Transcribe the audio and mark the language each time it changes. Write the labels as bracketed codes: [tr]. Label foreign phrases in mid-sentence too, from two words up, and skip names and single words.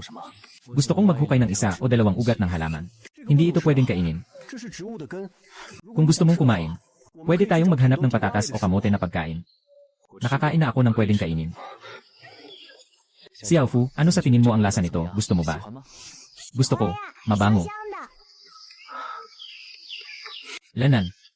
[tl] Gusto kong maghukay ng 1 o 2 ugat ng halaman. Hindi ito pwedeng kainin. [zh] 这是植物的根。 [tl] Kung gusto mong kumain, pwede tayong maghanap ng patatas o kamote na pagkain. Nakakain na ako ng pwedeng kainin. Xiaofu, ano sa tingin mo ang lasa nito? Gusto mo ba? [zh] 喜欢吗？ [tl] Gusto ko. Mabango. [zh] 香的。 [tl] Lanan.